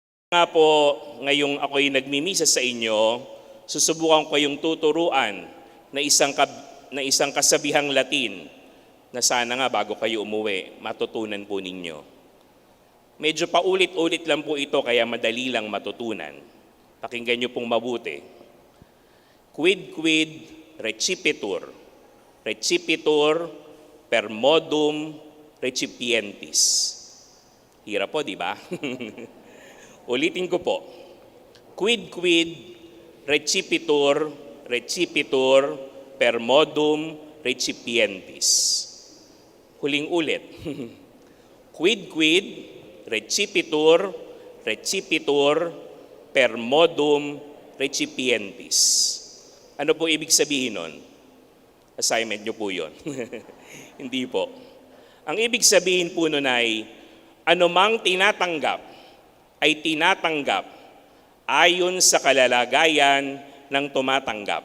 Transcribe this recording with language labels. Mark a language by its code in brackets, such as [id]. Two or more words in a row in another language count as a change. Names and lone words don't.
[tl] Nga po, ngayong ako'y nagmimisa sa inyo, susubukan ko yung tuturuan na isang kasabihang Latin na sana nga bago kayo umuwi, matutunan po ninyo. Medyo paulit-ulit lang po ito kaya madali lang matutunan. Pakinggan niyo pong mabuti. [la] Quid quid recipitur, recipitur per modum recipientis. [tl] Hirap po, di ba? Ulitin ko po. [la] Quid quid recipitur, recipitur per modum recipientis. [tl] Huling ulit. [la] Quid quid recipitur, recipitur per modum recipientis. [tl] Ano po ibig sabihin nun? Assignment nyo po yun. Hindi po. Ang ibig sabihin po nun ay, anumang tinatanggap ay tinatanggap ayon sa kalalagayan ng tumatanggap.